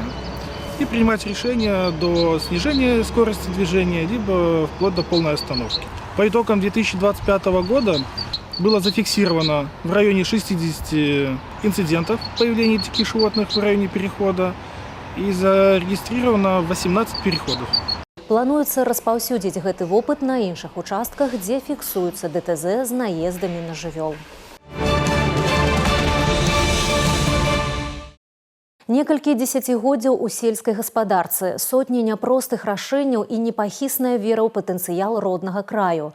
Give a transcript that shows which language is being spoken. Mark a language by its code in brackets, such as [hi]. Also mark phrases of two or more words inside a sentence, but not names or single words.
[ru] И принимать решение до снижения скорости движения, либо вплоть до полной остановки. По итогам 2025 года было зафиксировано в районе 60 инцидентов появления диких животных в районе перехода и зарегистрировано 18 переходов. [be] Плануецца распаўсюдзіць гэты вопыт на іншых участках, дзе фіксуюцца ДТЗ з наездамі на жывёл. Некалькі дзесяцігоддзяў у сельскай гаспадарцы, сотні няпростых рашэнняў і непахісная вера ў патэнцыял роднага краю.